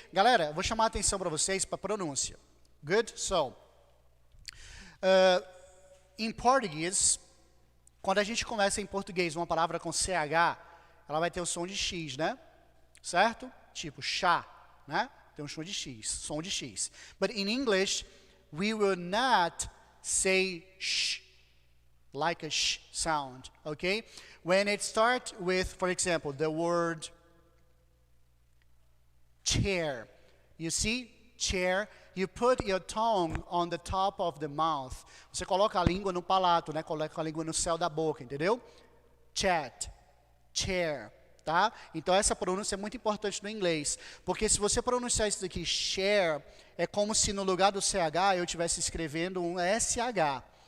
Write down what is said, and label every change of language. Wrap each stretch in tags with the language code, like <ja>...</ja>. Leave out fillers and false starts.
<pt>Galera, vou chamar a atenção para vocês para a pronúncia. Good? So, em português, quando a gente conversa em português uma palavra com CH, ela vai ter o som de X, né? Certo? Tipo chá, né? Tem um som de X.</pt> <en>But in English, we will not say sh, like a sh sound, okay? When it starts with, for example, the word chair. You see? Chair. You put your tongue on the top of the mouth.</en> <pt>Você coloca a língua no palato, né? Coloca a língua no céu da boca, entendeu? Chat. Chair. Tá? Então essa pronúncia é muito importante no inglês, porque se você pronunciar isso daqui, share, é como se no lugar do CH eu estivesse escrevendo um SH.</pt>